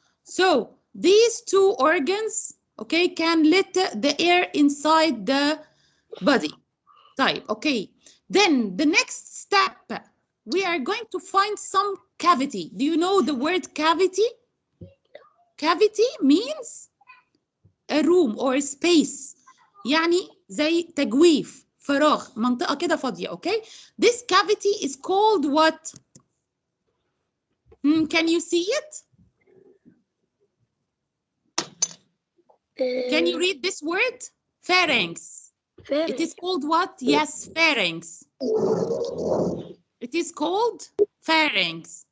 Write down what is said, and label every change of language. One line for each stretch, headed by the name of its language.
English: So these two organs, okay, can let the air inside the body. Type, okay. Then the next step, we are going to find some cavity. Do you know the word cavity? Cavity means a room or a space.
Arabic: يعني زي تجويف، فراغ، منطقة كده فاضية, okay?
English: This cavity is called what? Can you see it? Can you read this word? Pharynx. It is called what? Yes, pharynx. It is called pharynx.